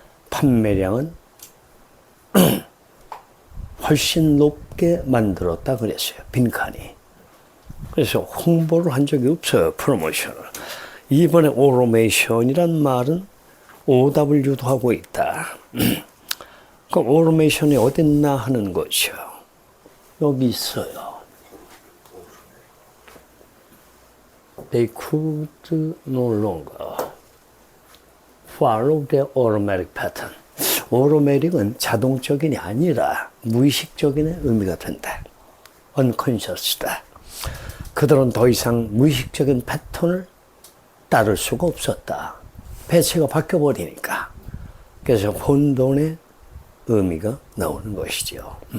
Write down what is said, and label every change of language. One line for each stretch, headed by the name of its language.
Korean: 판매량은 훨씬 높게 만들었다 그랬어요. 빈칸이. 그래서 홍보를 한 적이 없어요. 프로모션을. 이번에 오토메이션이란 말은 OW도 하고 있다. 그럼 오토메이션이 어딨나 하는 거죠. 여기 있어요.
English: They could no longer follow the automatic pattern.
Korean: 오토매틱은 자동적인이 아니라 무의식적인의 의미가 된다. unconscious다. 그들은 더 이상 무의식적인 패턴을 따를 수가 없었다. 배치가 바뀌어버리니까. 그래서 혼돈의 의미가 나오는 것이죠.